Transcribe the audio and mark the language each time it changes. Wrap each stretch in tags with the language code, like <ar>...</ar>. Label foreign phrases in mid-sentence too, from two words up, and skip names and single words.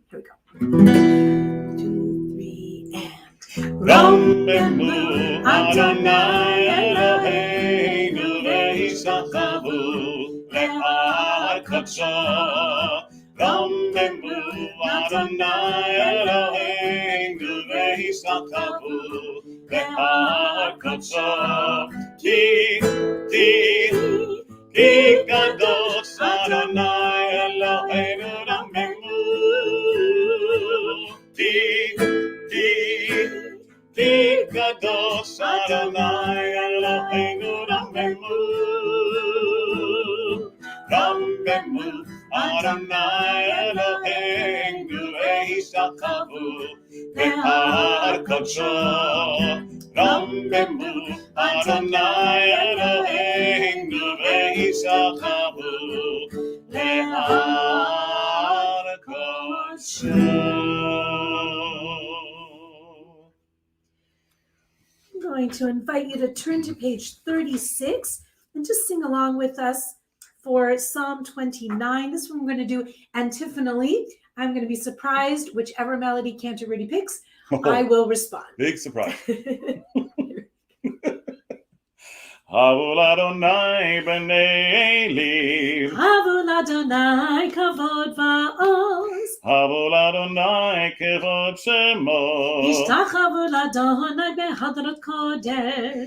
<en>Here we go. 2, 3, and</en> <he>רוממו אדני אלהינו והשתחוו להר קדשו. רוממו אדני אלהינו והשתחוו להר קדשו. כי קדוש אדני אלהינו רוממו. כי קדוש אדני אלהינו רוממו. רוממו אדני אלהינו והשתחוו להר קדשו. רוממו אדני אלהינו והשתחוו להר קדשו.</he> <en>I'm going to invite you to turn to page 36 and just sing along with us for Psalm 29. This one we're going to do antiphonally. I'm going to be surprised. Whichever melody Cantor Rudy picks, I will respond. Big surprise.</en> <he>הבו לאדני בני אלים, הבו לאדני כבוד ועז, הבו לאדני כבוד שמו, השתחוו לאדני בהדרת קדש,</he>